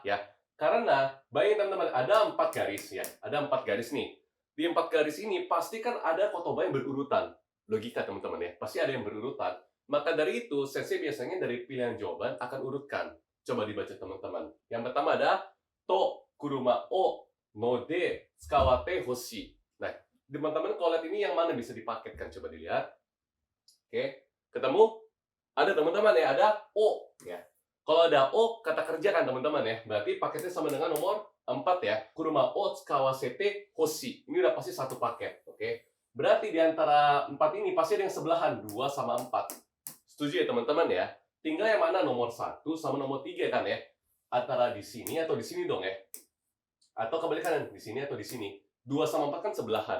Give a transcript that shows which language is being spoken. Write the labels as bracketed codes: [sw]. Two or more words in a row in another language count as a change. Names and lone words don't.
[id] Ya, karena bayangin teman-teman, ada 4 garis ya. Ada 4 garis nih. Di 4 garis ini pasti kan ada kotoba yang berurutan. Logika teman-teman ya. Pasti ada yang berurutan. Maka dari itu, sensei biasanya dari pilihan jawaban akan urutkan. Coba dibaca teman-teman. Yang pertama ada [ja] と 車 を の で 使わて ほしい. [id] Nah, teman-teman kalau lihat ini yang mana bisa dipaketkan? Coba dilihat. Oke, ketemu? Ada teman-teman ya, ada O ya. Kalau ada O, kata kerja kan teman-teman ya. Berarti paketnya sama dengan nomor 4 ya. [ja] 車 を 使わせて ほしい. [id] Ini udah pasti satu paket, oke. Berarti di antara 4 ini pasti ada yang sebelahan, 2 sama 4. Setuju ya teman-teman ya? Tinggal yang mana nomor 1 sama nomor 3 kan ya. Antara di sini atau di sini dong ya. Atau kebalikan, di sini atau di sini. 2 sama 4 kan sebelahan.